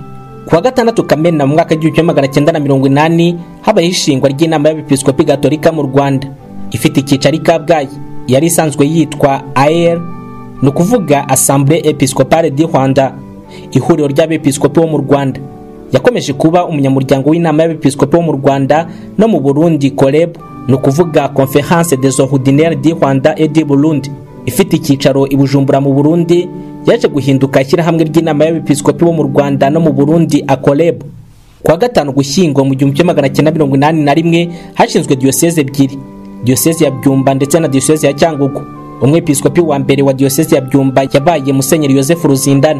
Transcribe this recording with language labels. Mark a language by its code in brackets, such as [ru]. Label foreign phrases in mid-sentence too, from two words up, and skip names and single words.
[rw] Kuwa gatandatu Kamena mu mwaka w'1980 habaye ishingwa ry'inama y'abepiskopi Gatolika mu Rwanda, ifite icyicaro i Kabgayi. Yari isanzwe yitwa AER, no kuvuga Assemblée Episcopale du Rwanda, ihuriro ry'abepiskopi bo mu Rwanda. Yakomeje kuba umunyamuryango w'inama y'abepiskopi bo mu Rwanda no mu Burundi COLEB, no kuvuga Conférence des Ordinaires du Rwanda et du Burundi, ifite icyicaro i Bujumbura mu Burundi. Yaje guhinduka ishyirahamwe ry'inama y'abepiskopi bo mu Rwanda no mu Burundi ACOLEB. Kwa gatanu Gushyingo mu 1981 hashinzwe diocese ebyiri, diocese ya Byumba ndetse na diocese ya Cyangugu. Umwepiskopi wa mbere wa diocese ya Byumba yabaye Musenyeri Joseph Ruzindana.